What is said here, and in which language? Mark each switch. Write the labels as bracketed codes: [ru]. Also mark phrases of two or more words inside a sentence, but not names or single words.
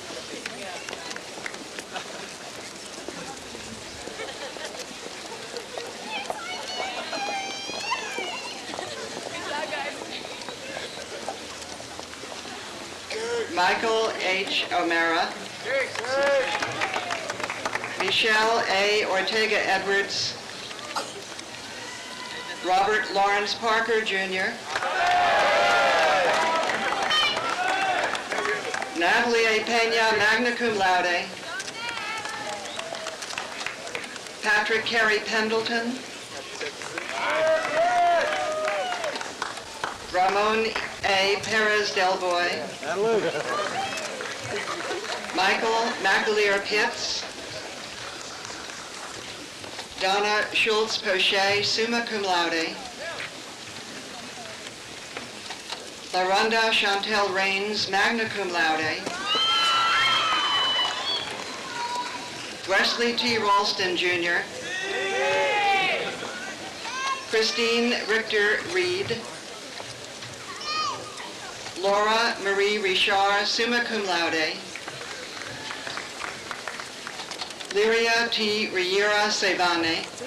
[en] Michael H. O'Mara. Michelle A. Ortega Edwards. Robert Lawrence Parker, Jr. Natalie A. Pena, [la] magna cum laude. [en] Patrick Carey Pendleton. Ramon A. Perez Del Boy. Michael McAleer Pitts. Donna Schultz-Pochet, [la] summa cum laude. [en] LaRonda Chantel Rains, [la] magna cum laude. [en] Wesley T. Ralston, Jr. Christine Richter Reed. Laura Marie Richard, [la] summa cum laude. [en] Lyria T. Riera Sevane.